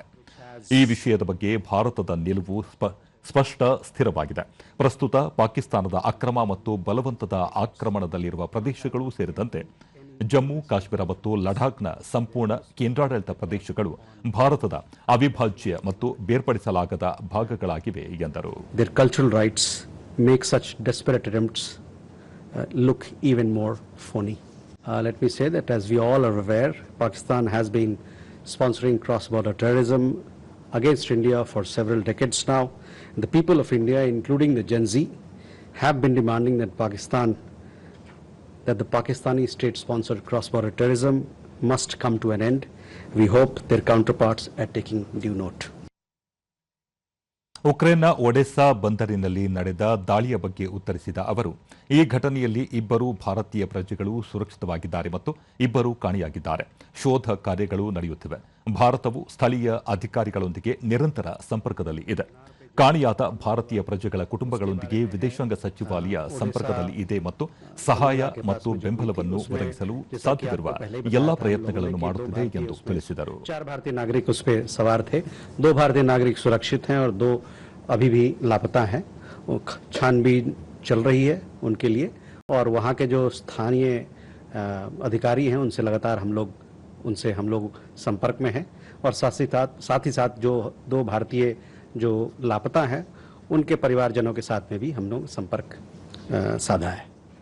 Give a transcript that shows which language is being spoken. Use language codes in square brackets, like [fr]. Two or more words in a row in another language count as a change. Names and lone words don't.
[kn] ಈ ವಿಷಯದ ಬಗ್ಗೆ ಭಾರತದ ನಿಲುವು ಸ್ಪಷ್ಟ ಸ್ಥಿರವಾಗಿದೆ. ಪ್ರಸ್ತುತ ಪಾಕಿಸ್ತಾನದ ಅಕ್ರಮ ಮತ್ತು ಬಲವಂತದ ಆಕ್ರಮಣದಲ್ಲಿರುವ ಪ್ರದೇಶಗಳು ಸೇರಿದಂತೆ ಜಮ್ಮು ಕಾಶ್ಮೀರ ಮತ್ತು ಲಡಾಖ್ನ ಸಂಪೂರ್ಣ ಕೇಂದ್ರಾಡಳಿತ ಪ್ರದೇಶಗಳು ಭಾರತದ ಅವಿಭಾಜ್ಯ ಮತ್ತು ಬೇರ್ಪಡಿಸಲಾಗದ ಭಾಗಗಳಾಗಿವೆ ಎಂದರು. [en] Their cultural rights make such desperate attempts look even more phony. Let me say that as we all are aware, Pakistan has been sponsoring cross-border terrorism against India for several decades now. The people of India, including the Gen Z, have been demanding that the Pakistani state-sponsored cross-border terrorism must come to an end. We hope their counterparts are taking due note. [kn] ಉಕ್ರೇನ್ನ ಒಡೆಸ್ಸಾ ಬಂದರಿನಲ್ಲಿ ನಡೆದ ದಾಳಿಯ ಬಗ್ಗೆ ಉತ್ತರಿಸಿದ ಅವರು, ಈ ಘಟನೆಯಲ್ಲಿ ಇಬ್ಬರು ಭಾರತೀಯ ಪ್ರಜೆಗಳು ಸುರಕ್ಷಿತವಾಗಿದ್ದಾರೆ ಮತ್ತು ಇಬ್ಬರು ಕಾಣೆಯಾಗಿದ್ದಾರೆ. ಶೋಧ ಕಾರ್ಯಗಳು ನಡೆಯುತ್ತಿವೆ. ಭಾರತವು ಸ್ಥಳೀಯ ಅಧಿಕಾರಿಗಳೊಂದಿಗೆ ನಿರಂತರ ಸಂಪರ್ಕದಲ್ಲಿ ಇದೆ. ಕಾಣೆಯಾದ ಭಾರತೀಯ ಪ್ರಜೆಗಳ ಕುಟುಂಬಗಳೊಂದಿಗೆ ವಿದೇಶಾಂಗ ಸಚಿವಾಲಯ ಸಂಪರ್ಕದಲ್ಲಿ ಇದೆ ಮತ್ತು ಸಹಾಯ ಮತ್ತು ಬೆಂಬಲವನ್ನು ಒದಗಿಸಲು ಸಾಧ್ಯವಿರುವ ಎಲ್ಲಾ ಪ್ರಯತ್ನಗಳನ್ನು ಮಾಡುತ್ತಿದೆ ಎಂದು ತಿಳಿಸಿದರು. [hi] 4 भारतीय नागरिक उस पे सवार थे. 2 भारतीय नागरिक सुरक्षित हैं और 2 अभी भी लापता हैं. छानबीन चल रही है उनके लिए और वहाँ के जो स्थानीय अधिकारी हैं उनसे लगातार हम लोग संपर्क में हैं और साथ ही साथ जो 2 भारतीय जो लापता हैं उनके परिवारजनों के साथ में भी हम लोग संपर्क साधा है.